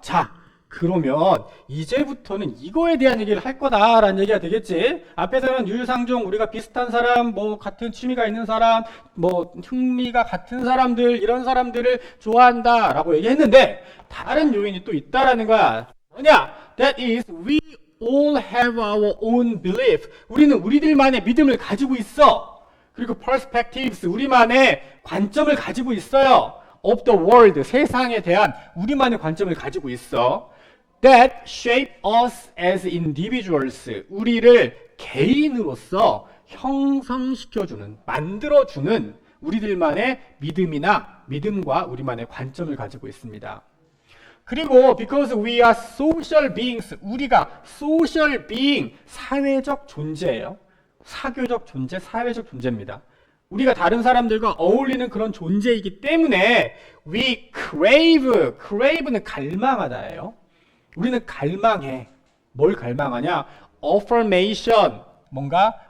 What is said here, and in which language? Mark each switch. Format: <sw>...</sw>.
<ko>자, 그러면 이제부터는 이거에 대한 얘기를 할 거다라는 얘기가 되겠지. 앞에서는 유유상종, 우리가 비슷한 사람, 뭐 같은 취미가 있는 사람, 뭐 흥미가 같은 사람들, 이런 사람들을 좋아한다라고 얘기했는데 다른 요인이 또 있다라는 거야. 뭐냐?</ko> <en>That is, we all have our own belief.</en> <ko>우리는 우리들만의 믿음을 가지고 있어. 그리고 perspectives, 우리만의 관점을 가지고 있어요.</ko> <en>of the world,</en> <ko>세상에 대한 우리만의 관점을 가지고 있어.</ko> <en>That shape us as individuals,</en> <ko>우리를 개인으로서 형성시켜주는, 만들어주는 우리들만의 믿음과 우리만의 관점을 가지고 있습니다. 그리고</ko> <en>because we are social beings,</en> <ko>우리가</ko> <en>social being,</en> <ko>사회적 존재예요. 사교적 존재, 사회적 존재입니다. 우리가 다른 사람들과 어울리는 그런 존재이기 때문에</ko> <en>we crave</en> <ko>는 갈망하다예요. 우리는 갈망해. 뭘 갈망하냐? affirmation, 뭔가</ko>